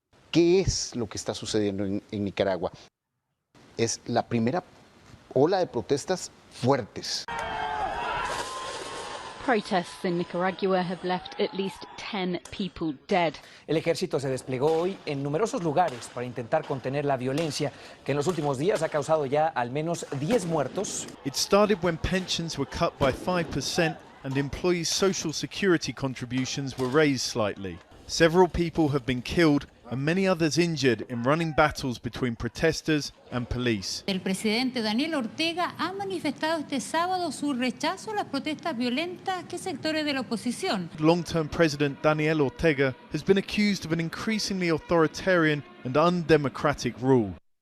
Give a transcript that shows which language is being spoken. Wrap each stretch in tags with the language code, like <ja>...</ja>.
<es>¿Qué es lo que está sucediendo en Nicaragua? Es la primera ola de protestas fuertes.</es> <en>Protests in Nicaragua have left at least 10 people dead.</en> <es>El ejército se desplegó hoy en numerosos lugares para intentar contener la violencia que en los últimos días ha causado ya al menos 10 muertos.</es> <en>It started when pensions were cut by 5% and employees' social security contributions were raised slightly. Several people have been killed and many others injured in running battles between protesters and police.</en> <es>El presidente Daniel Ortega ha manifestado este sábado su rechazo a las protestas violentas que sectores de la oposición.</es> <en>Long-term President Daniel Ortega has been accused of an increasingly authoritarian and undemocratic rule.</en>